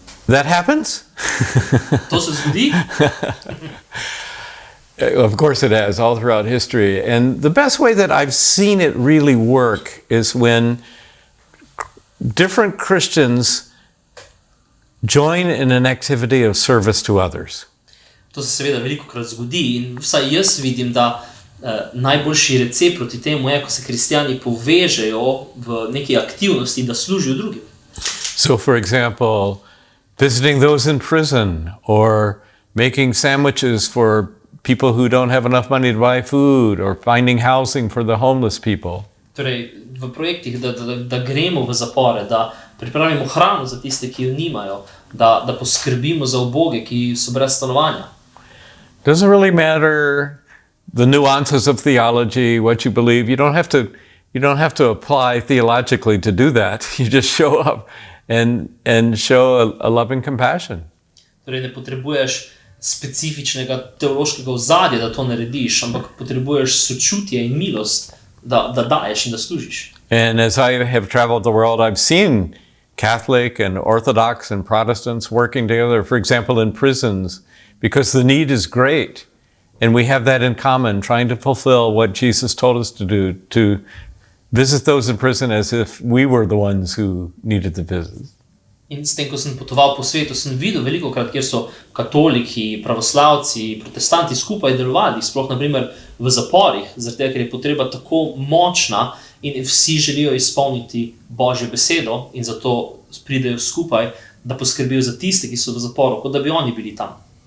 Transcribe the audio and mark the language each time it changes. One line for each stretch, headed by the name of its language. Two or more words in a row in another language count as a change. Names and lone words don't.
English: That happens?
Slovenian: To se zgodi?
English: Of course it has, all throughout history. And the best way that I've seen it really work is when different Christians join in an activity of service to others.
Slovenian: To se seveda velikokrat zgodi in vsaj jaz vidim, da najboljši recept proti temu je, ko se kristjani povežejo v neki aktivnosti, da služijo drugim.
English: So for example, visiting those in prison or making sandwiches for people who don't have enough money to buy food or finding housing for the homeless people.
Slovenian: Torej, v projektih, da gremo v zapore, da pripravimo hrano za tiste, ki jo nimajo, da poskrbimo za uboge, ki so brez stanovanja.
English: Doesn't really matter the nuances of theology, what you believe. You don't have to apply theologically to do that. You just show up and show a loving compassion.
Slovenian: Torej, ne potrebuješ specifičnega teološkega ozadja, da to narediš, ampak potrebuješ sočutje in milost, da daješ in da služiš.
English: And as I have traveled the world, I've seen Catholic and Orthodox and Protestants working together, for example, in prisons, because the need is great. And we have that in common, trying to fulfill what Jesus told us to do, to visit those in prison as if we were the ones who needed the visit.
Slovenian: In s tem, ko sem potoval po svetu, sem videl velikokrat, kjer so katoliki, pravoslavci, protestanti skupaj delovali, sploh na primer v zaporih, zaradi tega, ker je potreba tako močna in vsi želijo izpolniti Božjo besedo in zato pridejo skupaj, da poskrbijo za tiste, ki so v zaporu, kot da bi oni bili tam.